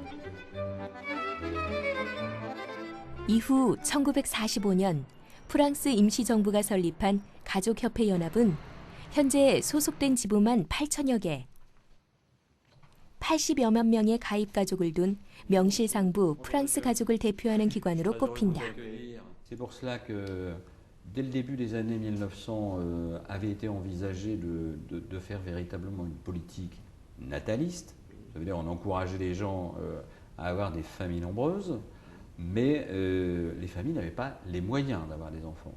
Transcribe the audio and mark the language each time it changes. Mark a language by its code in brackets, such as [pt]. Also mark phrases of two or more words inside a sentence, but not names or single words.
[ko] 이후 1945년 프랑스 임시정부가 설립한 가족협회연합은 현재 소속된 지부만 8천여 개, 80여만 명의 가입 가족을 둔 명실상부 프랑스 가족을 대표하는 기관으로 꼽힌다. [fr] C'est pour cela que dès le début des années 1900 avait été envisagé de faire véritablement une politique nataliste. Ça veut dire on encourageait les gens à avoir des familles nombreuses. Mais les familles n'avaient pas les moyens d'avoir des enfants.